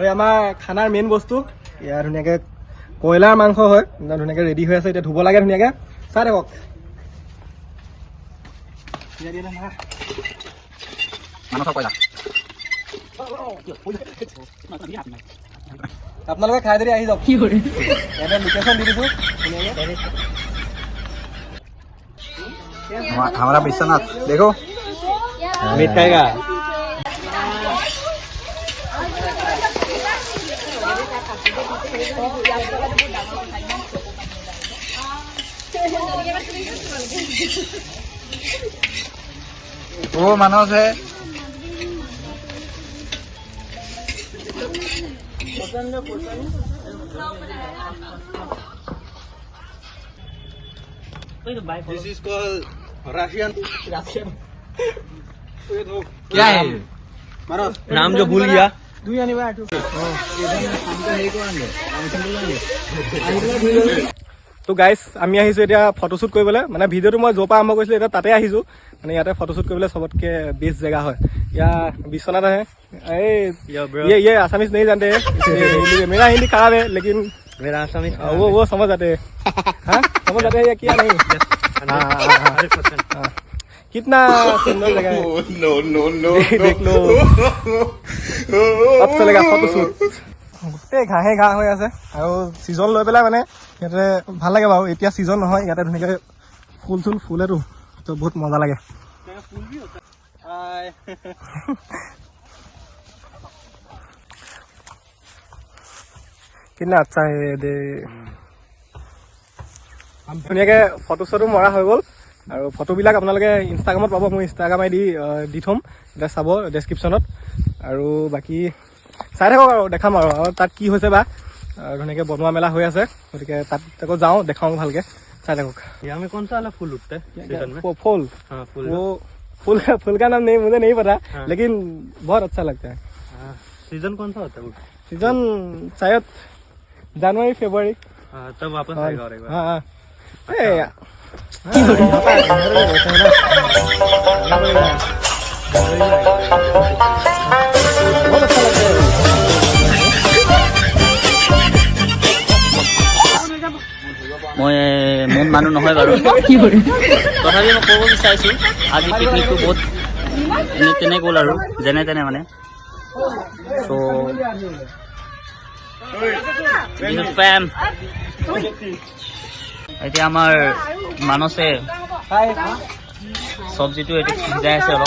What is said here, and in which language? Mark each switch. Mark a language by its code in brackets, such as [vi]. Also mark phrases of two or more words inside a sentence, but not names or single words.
[as] আমাৰ খানাৰ মেইন বস্তু ইয়াৰ ধুনীয়াকে কয়লাৰ মাংস হয়, ধুনীয়াকে ৰেডি হৈ আছে। এতিয়া ধুব লাগে ধুনীয়াকে, চাই থাকক। মানসৰ কয়লা আপোনালোকে খাই যদি আহি যাওক ইয়াতে লোকেশ্যন দি দিছোঁ [hi] हमारा विश्वनाथ देखो मीट खाएगा वो मानस है [en] This is called Russian. [hi] क्या है नाम जो भूल गया [as] তো গাইজ আমি আহিছোঁ এতিয়া ফটোশ্বুট কৰিবলৈ মানে ভিডিঅ'টো মই য'ৰ পৰা আৰম্ভ কৰিছিলোঁ এতিয়া তাতে আহিছোঁ মানে ইয়াতে ফটোশ্বুট কৰিবলৈ চবতকৈ বেষ্ট জেগা হয় ইয়াৰ বিশ্বনাথ আহে [hi] ये आसामीज नहीं जानते मेरा हिंदी खराब है लेकिन मेरा आसामी वो समझ जाते हैं हाँ समझ जाते हैं या क्या नहीं कितना सुंदर जगह है देख लो अब चलेगा [as] ফটোশ্বুট গোটেই ঘাঁহে ঘাঁহ হৈ আছে আৰু ছিজন লৈ পেলাই মানে ইয়াতে ভাল লাগে বাৰু এতিয়া ছিজন নহয় ইয়াতে ধুনীয়াকৈ ফুল চুল ফুলেতো তো বহুত মজা লাগে কিনা আচ্ছা দে ধুনীয়াকৈ ফটো চটো মৰা হৈ গ'ল আৰু ফটোবিলাক আপোনালোকে ইনষ্টাগ্ৰামত পাব মই ইনষ্টাগ্ৰাম আইডি দি থ'ম এতিয়া চাব ডেছক্ৰিপশ্যনত আৰু বাকী চাই থাকক আৰু দেখাম আৰু তাত কি হৈছে বা ধুনীয়াকৈ বনোৱা মেলা হৈ আছে গতিকে তাত আকৌ যাওঁ দেখাওঁ ভালকৈ চাই থাকক [hi] यहाँ में कौन सा वाला फूल उगता है सीजन में फूल हाँ फूल वो फूल का नाम नहीं मुझे नहीं पता लेकिन बहुत अच्छा लगता है सीजन कौन सा होता है वो सीजन शायद जनवरी फरवरी हाँ तब वापस आएगा और एक बार हाँ हाँ बहुत अच्छा लगता है [as] মই মেইন মানুহ নহয় বাৰু তথাপি মই ক'ব বিচাৰিছোঁ আজি পিকনিকটো বহুত এনে তেনে গ'ল আৰু যেনে তেনে মানে চ' ফেম এতিয়া আমাৰ মানসে চব্জিটো এইটো সিজাই আছে অলপ